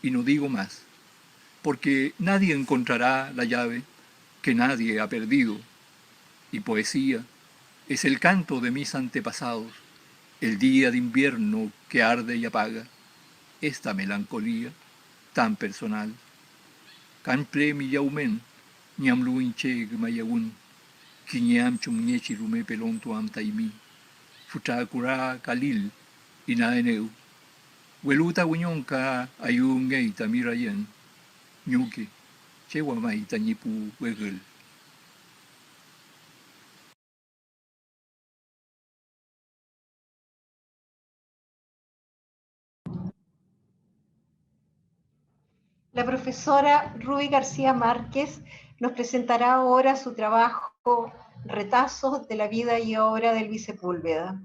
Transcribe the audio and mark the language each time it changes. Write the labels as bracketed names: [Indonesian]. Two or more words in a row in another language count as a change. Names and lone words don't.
[Spanish] y no digo más, porque nadie encontrará la llave que nadie ha perdido, y poesía es el canto de mis antepasados, el día de invierno que arde y apaga esta melancolía tan personal. [Mapuche] Canpre mi yaumen, ñam luinche gmayawun, kiñam chumñechi rume pelon tuam taimi, fuchakura kalil, inaeneu, hueluta wiñonka ayungei tamirayen, ñuke, chewamai tañipu wegel. [Spanish] La profesora Ruby García Márquez nos presentará ahora su trabajo Retazos de la vida y obra del Elvis Sepúlveda.